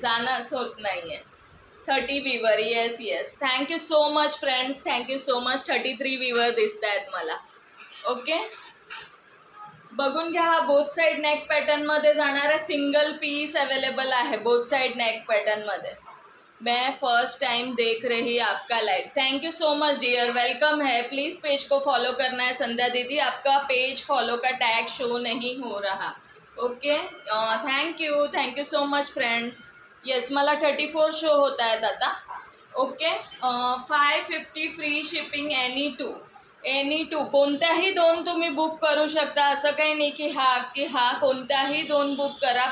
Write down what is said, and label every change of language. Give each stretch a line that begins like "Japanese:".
Marathi: जाणंच होत नाहीये. 30 viewer.
English: yes yes, thank you so much
Marathi: friends, thank you so much. 33 viewer दिसत आहेत मला. ओके, बघून घ्या, हा बोथ साईड नेक पॅटर्नमध्ये जाणारा सिंगल पीस अवेलेबल आहे बोथ साईड नेक पॅटर्नमध्ये.
Hindi: मैं फर्स्ट टाइम देख रही आपका live.
English: thank you so much dear,
Hindi: welcome है. प्लीज़ पेज को फॉलो करना है. संध्या दीदी, आपका पेज फॉलो का टैग शो नहीं हो रहा.
English: Okay, thank you so much friends.
Marathi: Yes, मला 34 शो होत आहेत आता.
English: Okay, 550 free shipping NE2.
Marathi: कोणत्याही 2 तुम्ही बुक करू शकता, असं काही नाही की हा कोणत्याही 2 बुक करा.